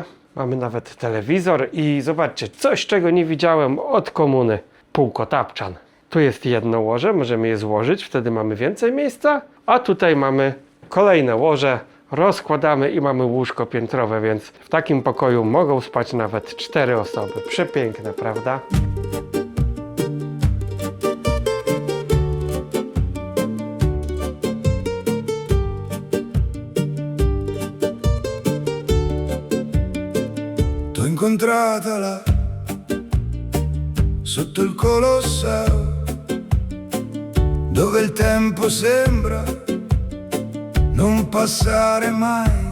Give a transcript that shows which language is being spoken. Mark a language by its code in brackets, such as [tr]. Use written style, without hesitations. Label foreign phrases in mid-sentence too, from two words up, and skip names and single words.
[pl] Mamy nawet telewizor i zobaczcie, coś czego nie widziałem od komuny. Półkotapczan. Tu jest jedno łoże, możemy je złożyć, wtedy mamy więcej miejsca. A tutaj mamy kolejne łoże, rozkładamy i mamy łóżko piętrowe, więc w takim pokoju mogą spać nawet 4 osoby. Przepiękne, prawda? [it] Incontrata là sotto il Colosseo, dove il tempo sembra non passare mai,